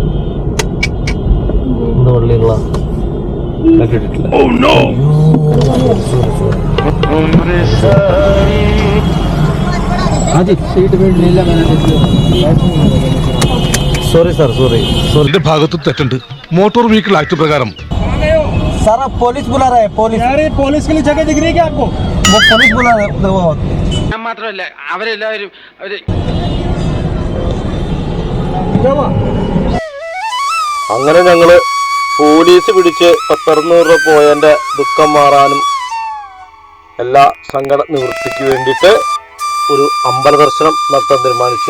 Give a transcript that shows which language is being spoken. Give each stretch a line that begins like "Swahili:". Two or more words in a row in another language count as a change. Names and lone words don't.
Malayalam: സോറി സാർ, സോറി. എന്റെ ഭാഗത്ത് തെറ്റുണ്ട്. മോട്ടോർ വെഹിക്കിൾ ആക്ട് പ്രകാരം
Hindi: सर आप पुलिस बुला रहे हैं? पुलिस? यार ये पुलिस के लिए जगह दिख रही है क्या आपको? वो पुलिस बुला रहे हैं.
Malayalam: ഞാൻ മാത്രമല്ല, അവരെല്ലാവരും അങ്ങനെ ഞങ്ങള് പോലീസ് പിടിച്ച് 10-600 രൂപ പോയതിന്റെ ദുഃഖം മാറാനും എല്ലാ സങ്കട നിവൃത്തിക്ക് വേണ്ടിയിട്ട് ഒരു അമ്പല ദർശനം നടത്താൻ തീരുമാനിച്ചു.